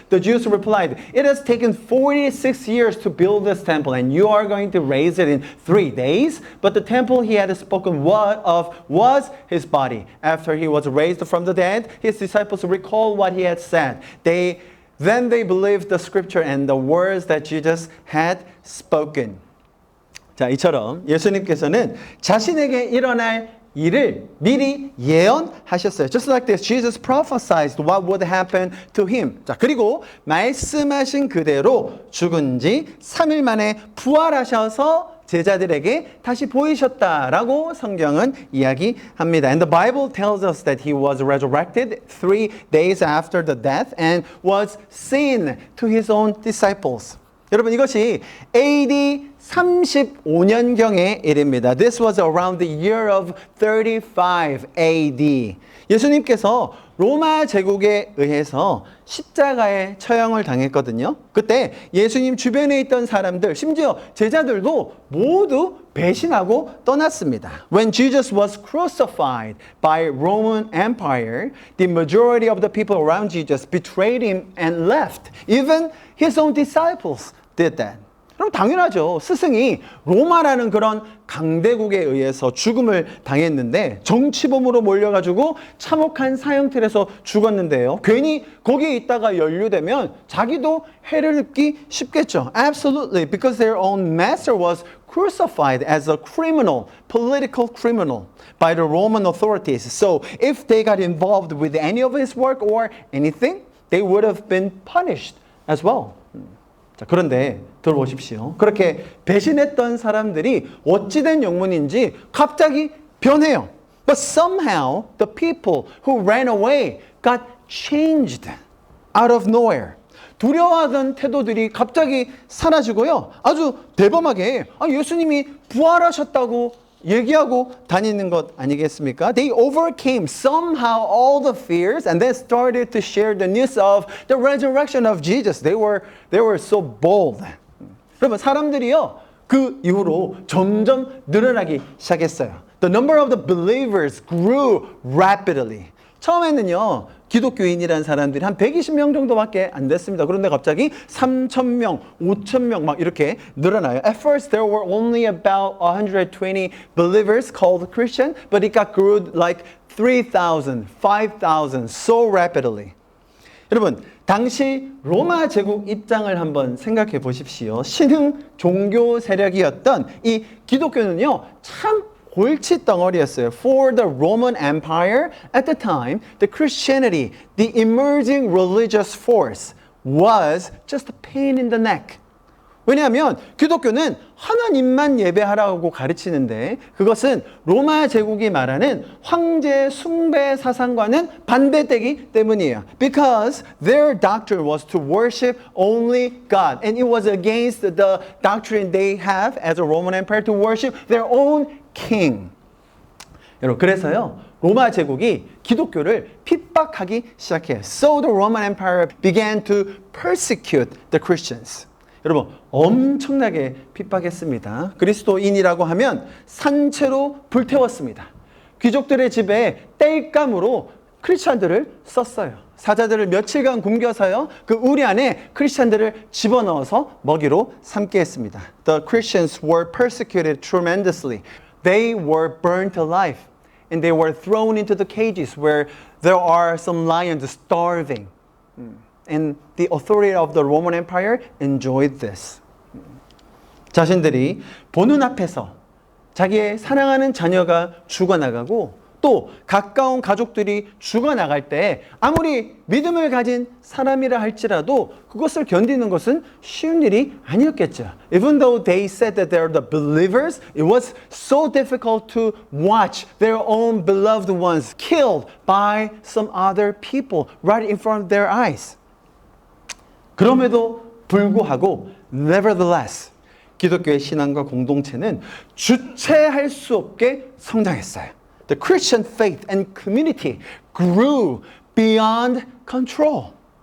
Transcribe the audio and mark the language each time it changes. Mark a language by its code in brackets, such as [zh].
[en] The Jews replied, "It has taken 46 years to build this temple and you are going to raise it in 3 days?" But the temple he had spoken of was his body. After he was raised from the dead, his disciples recalled what he had said. Then they believed the scripture and the words that Jesus had spoken. [ko] 자, 이처럼 예수님께서는 자신에게 일어날 일을 미리 예언하셨어요. [en] Just like this, Jesus prophesied what would happen to him. [ko] 자, 그리고 말씀하신 그대로 죽은 지 3일 만에 부활하셔서 제자들에게 다시 보이셨다라고 성경은 이야기합니다. [en] And the Bible tells us that he was resurrected 3 days after the death and was seen to his own disciples. [ko] 여러분 이것이 AD 35년경의 일입니다. [en] This was around the year of 35 AD. [ko] 예수님께서 로마 제국에 의해서 십자가에 처형을 당했거든요. 그때 예수님 주변에 있던 사람들, 심지어 제자들도 모두 배신하고 떠났습니다. [en] When Jesus was crucified by Roman Empire, the majority of the people around Jesus betrayed him and left. Even his own disciples did that. [ko] 그럼 당연하죠. 스승이 로마라는 그런 강대국에 의해서 죽음을 당했는데 정치범으로 몰려가지고 참혹한 사형틀에서 죽었는데요. 괜히 거기에 있다가 연루되면 자기도 해를 입기 쉽겠죠. [en] Absolutely, because their own master was crucified as a criminal, political criminal by the Roman authorities. So if they got involved with any of his work or anything, they would have been punished as well. [ko] 자, 그런데 들어보십시오. 그렇게 배신했던 사람들이 어찌된 영문인지 갑자기 변해요. [en] But somehow the people who ran away got changed out of nowhere. [ko] 두려워하던 태도들이 갑자기 사라지고요. 아주 대범하게 예수님이 부활하셨다고 얘기하고 다니는 것 아니겠습니까? [en] They overcame somehow all the fears and then started to share the news of the resurrection of Jesus. They were so bold. [ko] 여러분 사람들이요 그 이후로 점점 늘어나기 시작했어요. [en] The number of the believers grew rapidly. [ko] 처음에는요 기독교인이라는 사람들이 한 120명 정도밖에 안 됐습니다. 그런데 갑자기 3,000명, 5,000명 막 이렇게 늘어나요. [en] At first there were only about 120 believers called Christian, but it got grew like 3,000, 5,000 so rapidly. [ko] 여러분 당시 로마 제국 입장을 한번 생각해 보십시오. 신흥 종교 세력이었던 이 기독교는요 참 골치 덩어리였어요. [en] For the Roman Empire at the time, the Christianity, the emerging religious force was just a pain in the neck. [ko] 왜냐하면 기독교는 하나님만 예배하라고 가르치는데 그것은 로마 제국이 말하는 황제 숭배 사상과는 반대되기 때문이에요. [en] Because their doctrine was to worship only God. And it was against the doctrine they have as a Roman Empire to worship their own king. [ko] 여러분 그래서요 로마 제국이 기독교를 핍박하기 시작해요. [en] So the Roman Empire began to persecute the Christians. [ko] 여러분 엄청나게 핍박했습니다. 그리스도인이라고 하면 산채로 불태웠습니다. 귀족들의 집에 땔감으로 크리스찬들을 썼어요. 사자들을 며칠간 굶겨서요 그 우리 안에 크리스찬들을 집어넣어서 먹이로 삼게 했습니다. [en] The Christians were persecuted tremendously. They were burnt alive and they were thrown into the cages where there are some lions starving. And the authority of the Roman Empire enjoyed this. [ko] 자신들이 보는 앞에서 자기의 사랑하는 자녀가 죽어나가고 또 가까운 가족들이 죽어나갈 때 아무리 믿음을 가진 사람이라 할지라도 그것을 견디는 것은 쉬운 일이 아니었겠죠. [en] Even though they said that they're the believers, it was so difficult to watch their own beloved ones killed by some other people right in front of their eyes. [ko] 그럼에도 불구하고 [en] nevertheless [ko] 기독교의 신앙과 공동체는 주체할 수 없게 성장했어요. [en] The Christian faith and community grew beyond control.